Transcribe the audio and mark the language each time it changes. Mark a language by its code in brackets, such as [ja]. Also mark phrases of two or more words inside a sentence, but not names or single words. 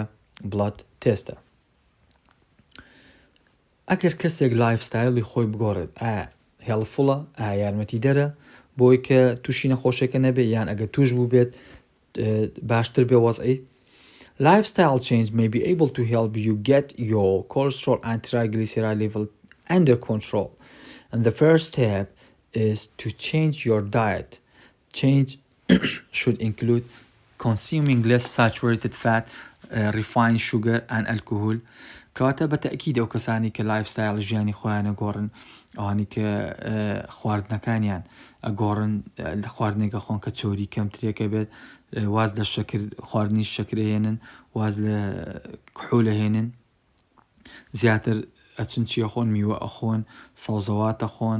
[en] blood test. [ckb] ئەگەر کەسێک لایفستایلی خۆی بگۆڕێت، ئایا هێڵفوڵە، ئایا یارمەتی دەرە بۆی کە تووشی نەخۆشەکە نەبێ، یان ئەگەر توش بوو بێت باشتر بێ وەزعی. [en] Lifestyle change may be able to help you get your cholesterol and triglyceride level under control. And the first step is to change your diet. Change should include consuming less saturated fat, refined sugar and alcohol. [ckb] کەواتە بەتەکید ئەو کەسانی کە لایفستایل ژیانی خۆیانە گۆڕن، ئەوانی کە خواردنەکانیان ئەگۆڕن، خواردنێکە خۆن کە چۆری کەمترێکە بێت، واز لە خواردنی شەکرە هێنن، واز لە کحولە هێنن، زیاتر ئەچن چیە خۆن، میوە ئەخۆن، سەوزەواتە خۆن.